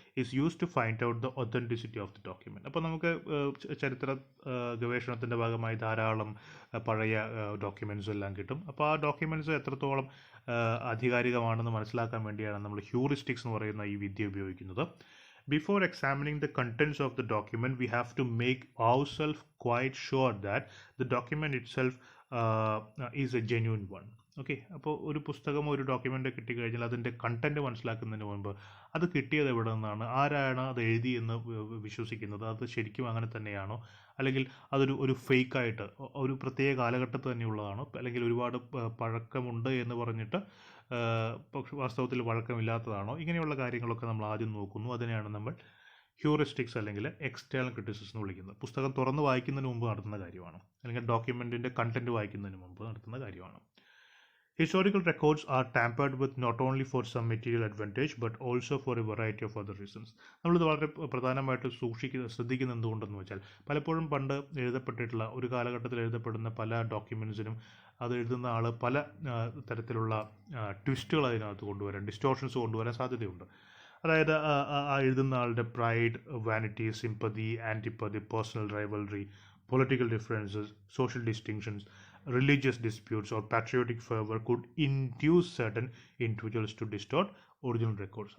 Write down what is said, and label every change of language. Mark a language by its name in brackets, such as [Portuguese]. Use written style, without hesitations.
[English] Is use to find out the authenticity of the document. [Malayalam] അപ്പോൾ നമുക്ക് ചരിത്ര ഗവേഷണത്തിൻ്റെ ഭാഗമായി ധാരാളം പഴയ ഡോക്യുമെൻറ്റ്സും എല്ലാം കിട്ടും. അപ്പോൾ ആ ഡോക്യുമെൻറ്റ്സ് എത്രത്തോളം ആധികാരികമാണെന്ന് മനസ്സിലാക്കാൻ വേണ്ടിയാണ് നമ്മൾ ഹ്യൂറിസ്റ്റിക്സ് എന്ന് പറയുന്ന ഈ വിദ്യ ഉപയോഗിക്കുന്നത്. [English] Before examining the contents of the document, we have to make ourselves quite sure that the document itself is a genuine one. [Malayalam] Okay, അപ്പോൾ ഒരു പുസ്തകം, ഒരു ഡോക്യുമെൻ്റ് കിട്ടിക്കഴിഞ്ഞാൽ അതിൻ്റെ കണ്ടൻറ്റ് മനസ്സിലാക്കുന്നതിന് മുൻപ് അത് കിട്ടിയത് എവിടെ നിന്നാണ്, ആരാണ് അത് എഴുതിയെന്ന് വിശ്വസിക്കുന്നത്, അത് ശരിക്കും അങ്ങനെ തന്നെയാണോ, അല്ലെങ്കിൽ അതൊരു ഫേക്കായിട്ട് ഒരു പ്രത്യേക കാലഘട്ടത്തിൽ തന്നെയുള്ളതാണോ, അല്ലെങ്കിൽ ഒരുപാട് പഴക്കമുണ്ട് എന്ന് പറഞ്ഞിട്ട് പക്ഷെ വാസ്തവത്തിൽ വഴക്കമില്ലാത്തതാണോ, ഇങ്ങനെയുള്ള കാര്യങ്ങളൊക്കെ നമ്മൾ ആദ്യം നോക്കുന്നു. അതിനെയാണ് നമ്മൾ ഹ്യൂറിസ്റ്റിക്സ് അല്ലെങ്കിൽ എക്സ്റ്റേണൽ ക്രിറ്റിസിസം എന്ന് വിളിക്കുന്നത്. പുസ്തകം തുറന്ന് വായിക്കുന്നതിന് മുമ്പ് നടത്തുന്ന കാര്യമാണ്, അല്ലെങ്കിൽ ഡോക്യുമെൻറ്റിൻ്റെ കണ്ടൻറ്റ് വായിക്കുന്നതിന് മുമ്പ് നടത്തുന്ന കാര്യമാണ്. [English] Historical records are tampered with not only for some material advantage but also for a variety of other reasons. [Malayalam] നമ്മളിത് വളരെ പ്രധാനമായിട്ട് ശ്രദ്ധിക്കുന്ന എന്തുകൊണ്ടെന്ന് വെച്ചാൽ പലപ്പോഴും പണ്ട് എഴുതപ്പെട്ടിട്ടുള്ള ഒരു കാലഘട്ടത്തിൽ എഴുതപ്പെടുന്ന പല ഡോക്യുമെൻസിനും അത് എഴുതുന്ന ആൾ പല തരത്തിലുള്ള ട്വിസ്റ്റുകൾ അതിനകത്ത് കൊണ്ടുവരാൻ ഡിസ്റ്റോർഷൻസ് കൊണ്ടുവരാൻ സാധ്യതയുണ്ട്. അതായത് ആ എഴുതുന്ന ആളുടെ [English] Pride, vanity, sympathy, antipathy, personal rivalry, political differences, social distinctions, religious disputes or patriotic fervor could induce certain individuals to distort original records.